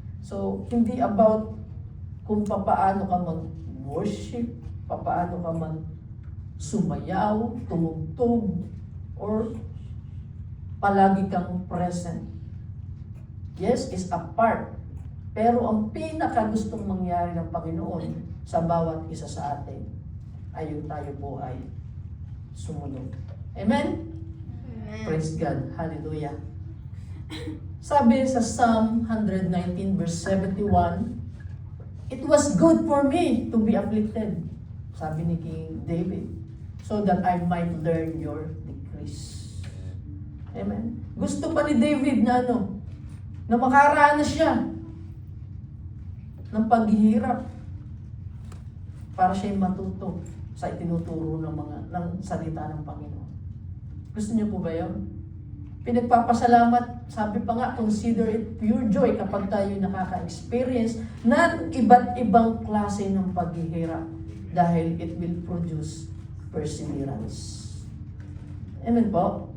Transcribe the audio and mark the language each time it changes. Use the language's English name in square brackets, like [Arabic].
[Filipino] So, hindi about kung papaano ka mag-worship, papaano ka mag-sumayaw, tumugtog, or palagi kang present. [English] Yes, is a part. [Filipino] Pero ang pinakagustong mangyari ng Panginoon sa bawat isa sa atin ay yung tayo po ay sumunod. Amen? Amen. [English] Praise God. Hallelujah. [Filipino] Sabi sa [English] Psalm 119 verse 71, it was good for me to be afflicted, [Filipino] sabi ni King David, [English] so that I might learn your decrees. Amen? [Filipino] Gusto pa ni David na na makaranas siya ng paghihirap para siya matuto sa itinuturo ng salita ng Panginoon. Gusto niyo po ba yun? Pinagpapasalamat, sabi pa nga, [English] consider it pure joy [Filipino] kapag tayo nakaka-experience ng iba't ibang klase ng paghihirap dahil [English] it will produce perseverance. [Filipino] Amen po?